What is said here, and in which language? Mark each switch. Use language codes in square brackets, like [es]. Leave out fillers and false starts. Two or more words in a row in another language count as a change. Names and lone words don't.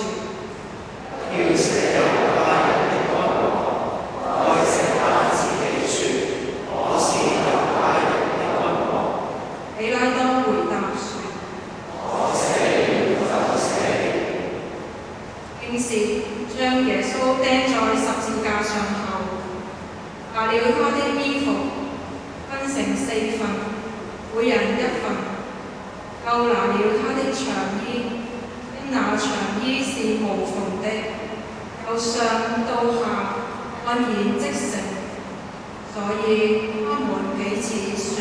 [zh] 要寫猶太人的君王，該寫他自己說我是猶太人的君王。比拉多回答說： 我寫了就寫了。經時將耶穌釘在十字架上後，拿了他的衣服分成4份，每人1份，又拿了他的長衣，因那長衣是無縫的，由上到下渾然織成，所以他們彼此說：